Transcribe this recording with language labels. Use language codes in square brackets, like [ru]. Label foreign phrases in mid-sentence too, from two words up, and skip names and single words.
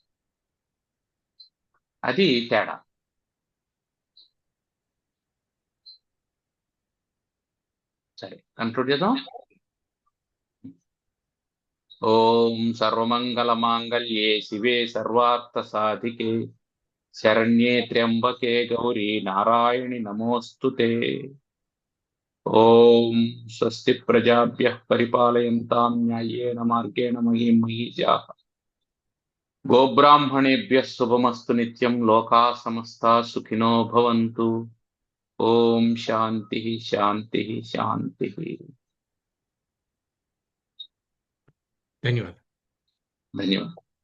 [te] అది తేడా. సరే, కంక్లూడ్ చేద్దాం. [sa] ఓం సర్వమంగళ మాంగళ్యే శివే సర్వార్థ సాధికే శరణ్యే త్ర్యంబకే గౌరీ నారాయణి నమోస్తుతే. ఓం స్వస్తి ప్రజాభ్యః పరిపాలయంతాం న్యాయేన మార్గేణ మహీం మహీజాః. గోబ్రాహ్మణేభ్యః శుభమస్తు నిత్యం. లోకాః సమస్తాః సుఖినో భవంతు. ఓం శాంతి శాంతి శాంతి. [te] ధన్యవాదాలు. ధన్యవాదాలు.